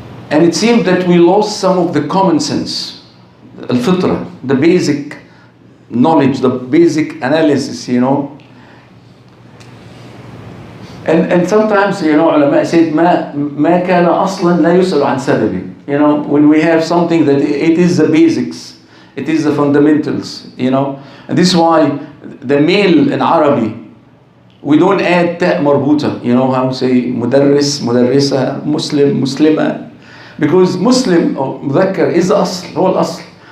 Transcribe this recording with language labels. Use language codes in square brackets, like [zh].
[en] And it seems that we lost some of the common sense, al-fitra, the basic knowledge, the basic analysis, And sometimes, علماء said [ar] ما كان أصلا لا يسأل عن سببه. [en] When we have something that it is the basics, it is the fundamentals, And this is why the male in Arabic, we don't add تاء مربوطة. How to say مدرس, مدرسة, Muslim, مسلمة. Because Muslim or مذكر is the أصل, [ar] هو الأصل.